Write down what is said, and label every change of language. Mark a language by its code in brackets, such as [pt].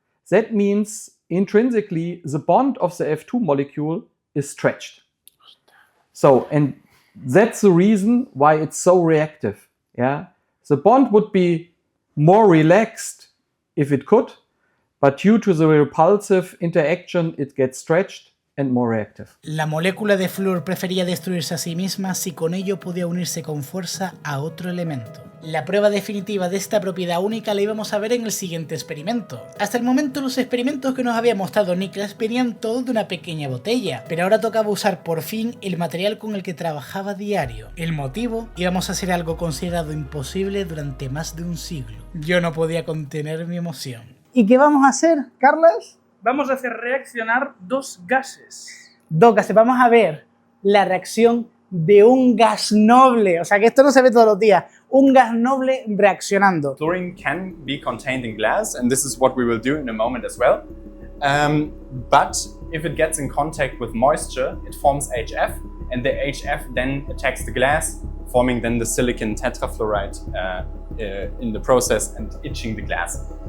[en] That means intrinsically the bond of the F2 molecule is stretched. So, and that's the reason why it's so reactive. Yeah, the bond would be more relaxed if it could, but due to the repulsive interaction, it gets stretched and more reactive. [es] La molécula de flúor prefería destruirse a sí misma si con ello podía unirse con fuerza a otro elemento. La prueba definitiva de esta propiedad única la íbamos a ver en el siguiente experimento. Hasta el momento los experimentos que nos había mostrado Niklas venían todos de una pequeña botella, pero ahora tocaba usar por fin el material con el que trabajaba a diario. El motivo, íbamos a hacer algo considerado imposible durante más de un siglo. Yo no podía contener mi emoción. ¿Y qué vamos a hacer, Carlos? Vamos a hacer reaccionar dos gases. Dos gases. Vamos a ver la reacción de un gas noble. O sea, que esto no se ve todos los días. Un gas noble reaccionando. [en] Fluorine can be contained in glass, and this is what we will do in a moment as well. But if it gets in contact with moisture, it forms HF, and the HF then attacks the glass, forming then the silicon tetrafluoride in the process and itching the glass.